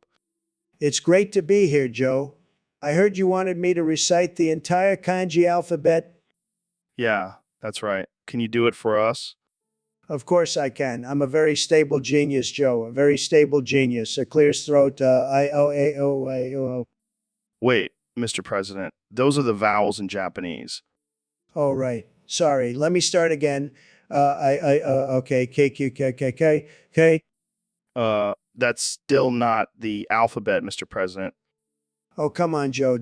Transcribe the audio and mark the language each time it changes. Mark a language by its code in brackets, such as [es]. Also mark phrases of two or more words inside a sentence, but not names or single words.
[en] It's great to be here, Joe. I heard you wanted me to recite the entire kanji alphabet. Yeah, that's right. Can you do it for us? Of course I can. I'm a very stable genius, Joe. A very stable genius. A clear throat. I-O-A-O-A-O. Wait, Mr. President, those are the vowels in Japanese. Oh, right. Sorry. Let me start again. Okay. K, Q, K, K, K, K. That's still not the alphabet, Mr. President. Oh, come on, Joe.